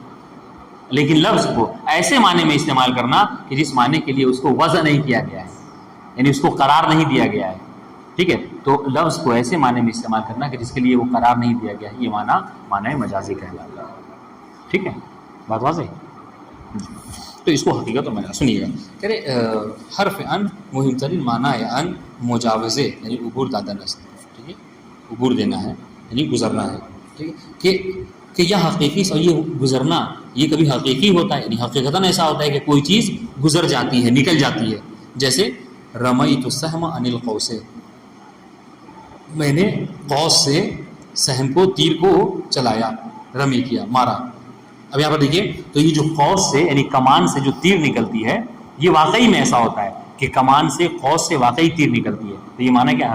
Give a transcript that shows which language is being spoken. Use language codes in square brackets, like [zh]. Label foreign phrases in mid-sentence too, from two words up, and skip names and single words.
[ur] لیکن لفظ کو ایسے معنی میں استعمال کرنا کہ جس معنی کے لیے اس کو وضع نہیں کیا گیا ہے، یعنی اس کو قرار نہیں دیا گیا ہے. ٹھیک ہے. تو لفظ کو ایسے معنی میں استعمال کرنا کہ جس کے لیے وہ قرار نہیں دیا گیا ہے، یہ معنی مجازی کہلاتا ہے. ٹھیک ہے. بات واضح ہے؟ تو اس کو حقیقت اور مجاز سنیے گا. کہہ رہے حرف ان مہم ترین معنی ہے ان مجاوزے، یعنی [fa] عبور دادن است. [ur] ٹھیک ہے. عبور دینا ہے یعنی گزرنا ہے. ٹھیک ہے. کہ یہ حقیقی اور یہ گزرنا یہ کبھی حقیقی ہوتا ہے، یعنی حقیقتاً ایسا ہوتا ہے کہ کوئی چیز گزر جاتی ہے، نکل جاتی ہے. [ar] جیسے رمیت السہم عن القوس، [ur] میں نے قوس سے سہم کو، تیر کو چلایا، رمی کیا، مارا. اب یہاں پر دیکھیے تو یہ جو قوس سے یعنی کمان سے جو تیر نکلتی ہے یہ واقعی میں ایسا ہوتا ہے کہ کمان سے قوس سے واقعی تیر نکلتی ہے. تو یہ معنی کیا؟